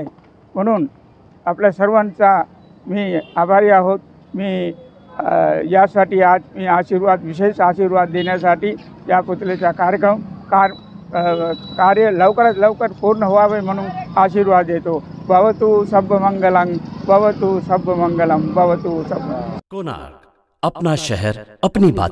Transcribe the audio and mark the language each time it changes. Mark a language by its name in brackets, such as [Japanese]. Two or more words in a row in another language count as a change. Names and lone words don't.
[Marathi] म्हणून आपल्या सर्वांचा मी आभारी आहोत। मी यासाठी आज मी विशेष आशीर्वाद देण्यासाठी या पुतळ्याचा कार्य लवकरात लवकर पूर्ण व्हावे म्हणून आशीर्वाद देतो। [Pali] भवतु सब्ब मंगलम, भवतु सब्ब मंगलम, भवतु सब्ब। [Hindi] कोणार्क, अपना शहर, अपनी बात।